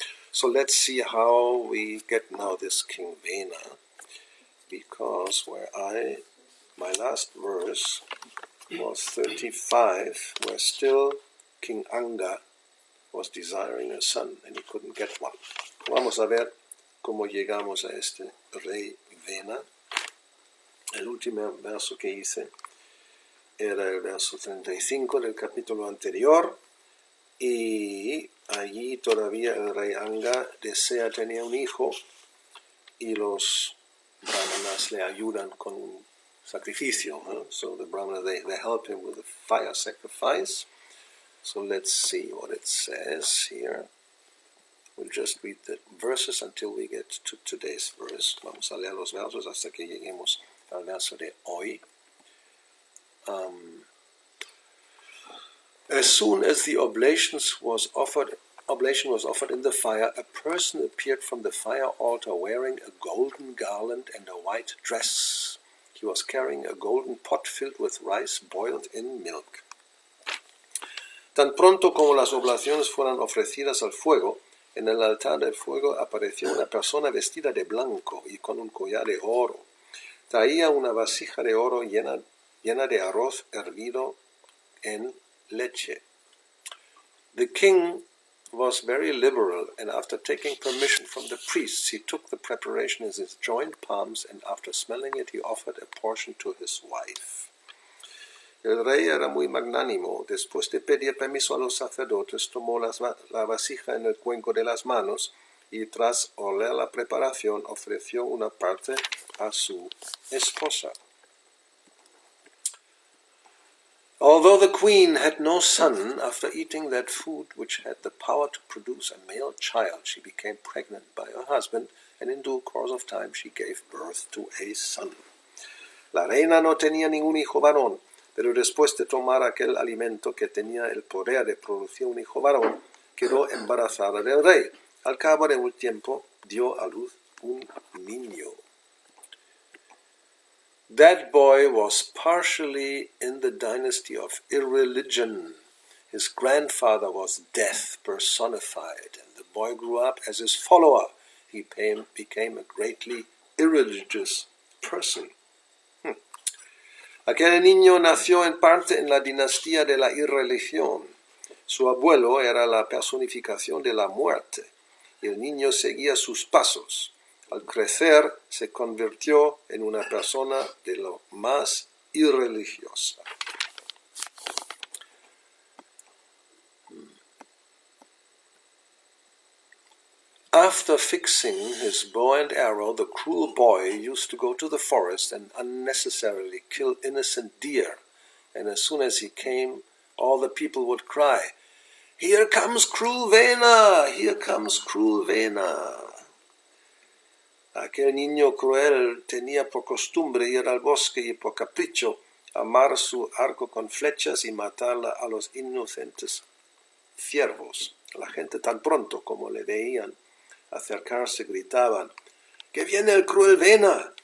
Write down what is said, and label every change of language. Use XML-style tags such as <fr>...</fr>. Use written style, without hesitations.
<en>So let's see how we get now this King Vena, because my last verse was 35, where still King Anga was desiring a son and he couldn't get one.</en> <es>Vamos a ver cómo llegamos a este rey Vena. El último verso que hice era el verso 35 del capítulo anterior, y allí todavía el rey Anga desea tener un hijo y los brahmanas le ayudan con un sacrificio.</es> <en>So the brahmanas, they help him with a fire sacrifice. So let's see what it says here. We'll just read the verses until we get to today's verse.</en> <es>Vamos a leer los versos hasta que lleguemos al verso de hoy.</es> <en>As soon as the oblation was offered in the fire, a person appeared from the fire altar wearing a golden garland and a white dress. He was carrying a golden pot filled with rice boiled in milk.</en> <es>Tan pronto como las oblaciones fueron ofrecidas al fuego, en el altar del fuego apareció una persona vestida de blanco y con un collar de oro. Traía una vasija de oro llena de arroz hervido en leche.</es> <en>The king was very liberal, and after taking permission from the priests, he took the preparation in his joined palms, and after smelling it, he offered a portion to his wife.</en> <es>El rey era muy magnánimo. Después de pedir permiso a los sacerdotes, tomó la vasija en el cuenco de las manos y tras oler la preparación, ofreció una parte a su esposa.</es> <en>Although the queen had no son, after eating that food which had the power to produce a male child, she became pregnant by her husband, and in due course of time she gave birth to a son.</en> <es>La reina no tenía ningún hijo varón, pero después de tomar aquel alimento que tenía el poder de producir un hijo varón, quedó embarazada del rey. Al cabo de un tiempo dio a luz un niño.</es> <en>That boy was partially in the dynasty of irreligion. His grandfather was death personified, and the boy grew up as his follower. He became a greatly irreligious person.</en> <es>Aquel niño nació en parte en la dinastía de la irreligión. Su abuelo era la personificación de la muerte, y el niño seguía sus pasos. Al crecer, se convirtió en una persona de lo más irreligiosa.</es> <en>After fixing his bow and arrow, the cruel boy used to go to the forest and unnecessarily kill innocent deer. And as soon as he came, all the people would cry, "Here comes cruel Vena! Here comes cruel Vena!"</en> <es>Aquel niño cruel tenía por costumbre ir al bosque y por capricho armar su arco con flechas y matar a los inocentes ciervos. La gente tan pronto como le veían acercarse gritaban, "¡Que viene el cruel Vena!</es>